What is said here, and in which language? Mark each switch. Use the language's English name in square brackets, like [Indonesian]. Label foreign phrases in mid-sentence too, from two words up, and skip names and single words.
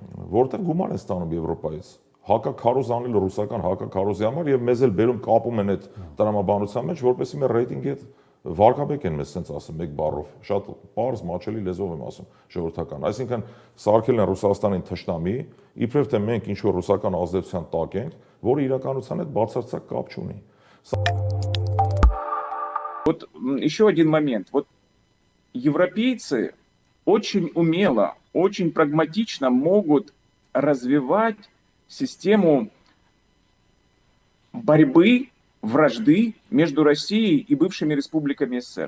[Armenian] Որտեղ գումար են ստանում Եվրոպայից։ Հակաքարոզ անել ռուսական հակաքարոզի համար եւ մեզ էլ բերում կապում են այդ տրամաբանության մեջ, որպեսզի մեր ռեյտինգի հետ վարկաբեկ են մեզ sense ասում մեկ բառով, շատ պարզ մաչելի լեզվով եմ ասում, ժողովրդական։ Այսինքն սարքել են Ռուսաստանին թշնամի, իբրև թե մենք ինչ որ ռուսական ազդեցության տակ ենք, որը իրականության հետ բացարձակ կապ չունի։ [Russian] Вот еще один момент. Вот европейцы очень умело, очень прагматично могут развивать систему борьбы, вражды между Россией и бывшими республиками СССР.